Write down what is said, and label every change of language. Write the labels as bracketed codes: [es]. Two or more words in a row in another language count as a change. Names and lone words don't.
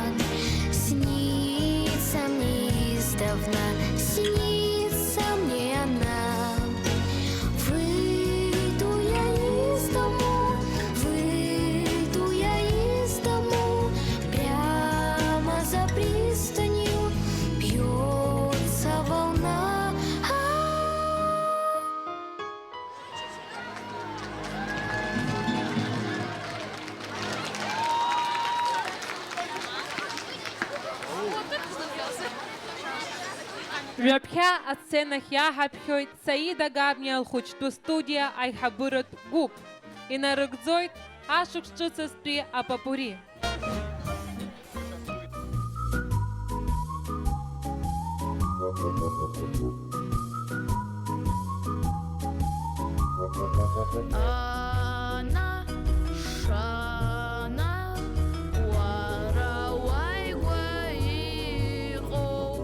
[ru] Снится мне издавна, снится мне она. Выйду я из дому, выйду я из дому, прямо за пристанью бьется волна. [ab] Ҩаԥхьа асценахь иаҳаԥхьоит Саида Габниа лхәыҷтәы студиа аиҳабыратә гәыԥ. Инарыгӡоит ашықәс ҿыцызтәи апапури. Ana shana warawai guaiqo.